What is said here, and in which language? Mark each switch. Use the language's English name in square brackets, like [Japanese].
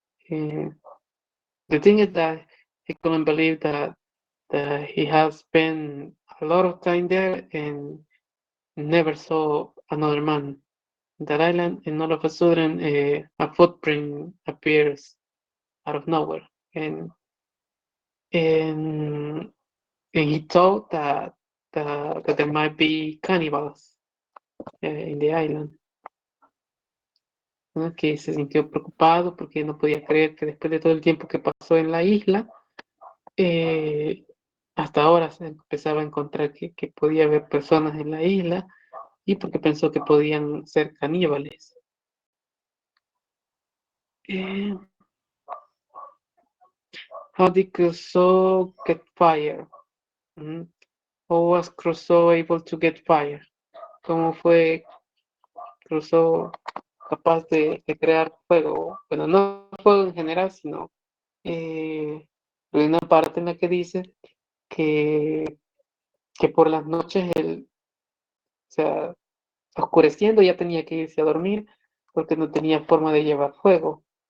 [English] Uh, the thing is that he couldn't believe that he has spent a lot of time there and never saw another man in that island, and all of a sudden a footprint appears out of nowhere, and and he thought that there might be cannibals in the island. [Spanish] ¿No? Que se sintió preocupado porque no podía creer que después de todo el tiempo que pasó en la isla, eh, hasta ahora se empezaba a encontrar que podía haber personas en la isla y porque pensó que podían ser caníbales. [English] Eh, how did Crusoe get fire? Mm. How was Crusoe able to get fire? [Spanish] ¿Cómo fue Crusoe capaz de crear fuego? Bueno, no fuego en general, sino hay una parte en la que dice que, que por las noches él, o sea, oscureciendo ya tenía que irse a dormir porque no tenía forma de llevar fuego.